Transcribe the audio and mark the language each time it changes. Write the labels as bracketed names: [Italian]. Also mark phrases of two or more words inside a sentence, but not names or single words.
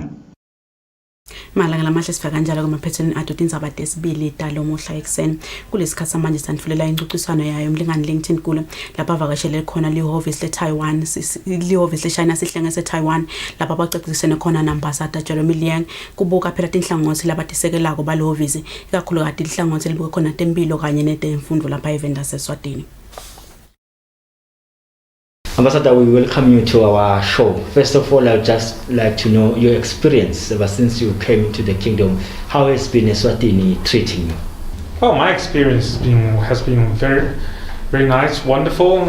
[Swati] Malanga lamahle sifika kanjalo kumaphethini adodini indzaba desibili dalo muhla ekseni kulesikhathi samanje sandifulela incuciswano yayo umlingani LinkedIn kule lapha avakashele khona lihhovisi leTaiwan lihhovisi leChina sihlenge seTaiwan lapha abacecisene khona nambasada Jeremy Liang kubuka phela tinhlangothi labatisekelako balihhovisi ikakhulu kade inhlangothi libuke khona tempilo kanye netemfundo lapha evenda seSwatini. [English] Ambassador, we welcome you to our show. First of all, I would just like to know your experience ever since you came to the kingdom. How has been Eswatini treating you? Well, my experience has been very, very nice, wonderful.